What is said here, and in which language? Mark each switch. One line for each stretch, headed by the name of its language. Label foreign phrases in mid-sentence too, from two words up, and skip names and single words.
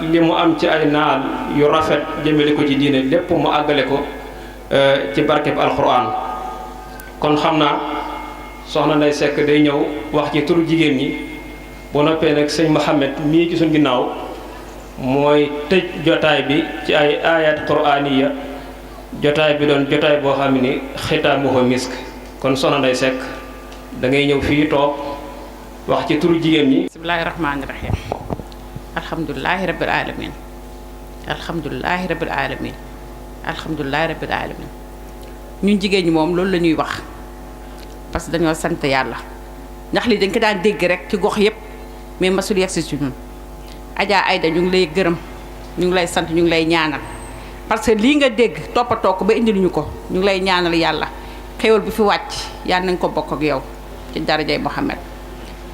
Wolof: li mu am ci ay naal yu rafet jëmale ko ci diine lépp mu àggale ko ci barkeb alxuraan kon xam naa soxna Ndeye Seck day ñëw wax ci turu jigéen ñi bu noppee nag sëñ Mouhamed mii ci suñ ginnaaw mooy tëj jotaay bi ci ay
Arabic: آيات قرآنية
Wolof: jotaay bi doon jotaay boo xam ni
Arabic: ختامه مسك
Wolof: kon soxna Ndeye Seck da ngay ñëw fii toog wax ci turu jigéen ñi.
Arabic: بسم الله الرحمن الرحيم الحمد لله رب العالمين الحمد لله رب العالمين الحمد لله رب العالمين
Wolof: ñun jigéen ñi moom loolu la ñuy wax
French: parce que
Wolof: dañoo sant yàlla ndax lii dañ ko daan dégg rek ci gox yépp mais masul yegsi ci ñun Adja Aïda ñu ngi lay gërëm ñu ngi lay sant ñu ngi lay ñaanal
French: parce que
Wolof: lii nga dégg toppatoo ko ba indil ñu ko ñu ngi lay ñaanal yàlla xéwal bi fi wàcc yàlla nañ ko bokk ak yow ci darajay Muhammad